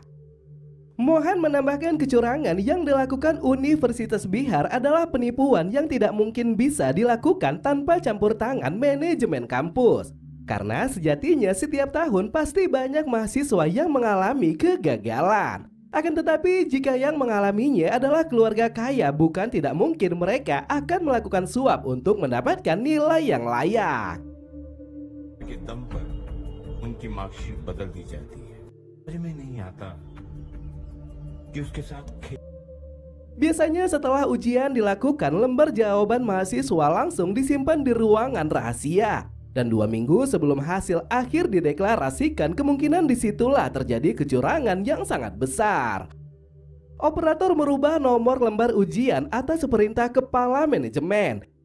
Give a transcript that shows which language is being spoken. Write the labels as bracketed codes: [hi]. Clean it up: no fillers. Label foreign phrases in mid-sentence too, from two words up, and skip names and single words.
[id] Mohan menambahkan kecurangan yang dilakukan Universitas Bihar adalah penipuan yang tidak mungkin bisa dilakukan tanpa campur tangan manajemen kampus. Karena sejatinya setiap tahun pasti banyak mahasiswa yang mengalami kegagalan. Akan tetapi jika yang mengalaminya adalah keluarga kaya, bukan tidak mungkin mereka akan melakukan suap untuk mendapatkan nilai yang layak. [hi] के दम पर उनकी मार्कशीट बदल दी जाती है। समझ में नहीं आता कि उसके साथ [id] Biasanya setelah ujian dilakukan, lembar jawaban mahasiswa langsung disimpan di ruangan rahasia. Dan 2 minggu sebelum hasil akhir dideklarasikan, kemungkinan disitulah terjadi kecurangan yang sangat besar. Operator merubah nomor lembar ujian atas perintah kepala manajemen.